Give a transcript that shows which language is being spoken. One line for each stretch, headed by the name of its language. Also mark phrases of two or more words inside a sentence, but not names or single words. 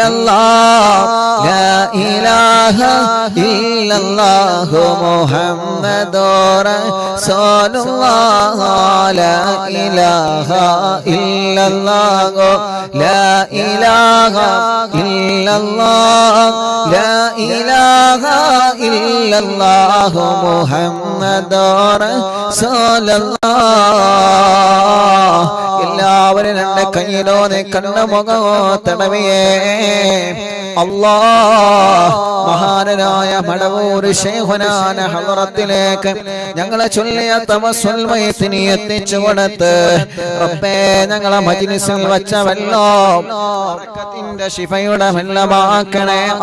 Arabic: الله لا إله إلا الله محمد رسول الله لا إله إلا الله لا إله إلا الله لا إله إلا الله محمد رسول الله
Malayalam: എല്ലാവരും രണ്ട് കയ്യിലോ കണ്ണ മുഖമോ തടവിയേ അല്ലാഹ് മഹാനായ മടവൂർ ശൈഖുനാന ഹളറത്തിലേക്ക് ഞങ്ങളെ ചൊല്ലിയ തവസ്സുൽ മയ്യത്തിനെ എത്തിച്ചു കൊടുത്ത് റബ്ബേ ഞങ്ങളെ മജ്ലിസിൽ വച്ച വെള്ളം ബറക്കത്തിന്റെ ശിഫയുടെ വെള്ളമാക്കണേ